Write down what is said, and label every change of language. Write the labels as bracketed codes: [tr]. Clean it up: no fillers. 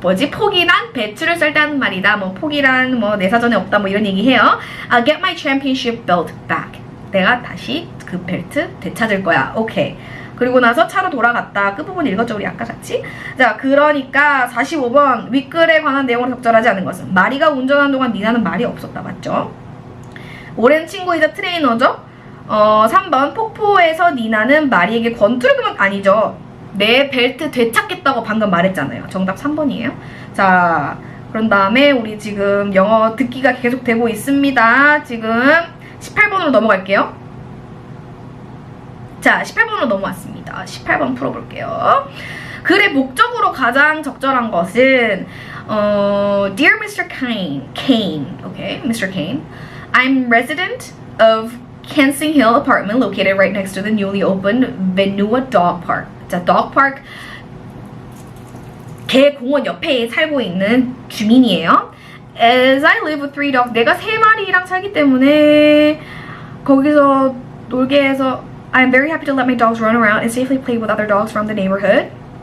[ko] 포기란 배추를 썰 때 하는 말이다. 포기란 내 사전에 없다. 이런 얘기해요. [en] I'll get my championship belt back. [ko] 내가 다시 그 벨트 되찾을 거야. 오케이. 그리고 나서 차로 돌아갔다. 끝부분 읽었죠, 우리 아까 같이? 자, 그러니까 45번 윗글에 관한 내용으로 적절하지 않은 것은 마리가 운전하는 동안 니나는 말이 없었다. 맞죠? 오랜 친구이자 트레이너죠? 3번 폭포에서 니나는 마리에게 권투를 아니죠. 내 벨트 되찾겠다고 방금 말했잖아요. 정답 3번이에요. 자, 그런 다음에 우리 지금 영어 듣기가 계속 되고 있습니다. 지금 18번으로 넘어갈게요. 자, 18번으로 넘어왔습니다. 18번 풀어볼게요. 글의 목적으로 가장 적절한 것은 [en] Dear Mr. Kane, okay, Mr. Kane, I'm resident of Kensing Hill apartment located right next to the newly opened Venua Dog Park. [ko] 자, Dog Park, 개 공원 옆에 살고 있는 주민이에요. [en] As I live with 3 dogs, [ko] 내가 3마리랑 살기 때문에 거기서 놀게 해서 [en] I'm very happy to let my dogs run around and safely play with other dogs from the neighborhood.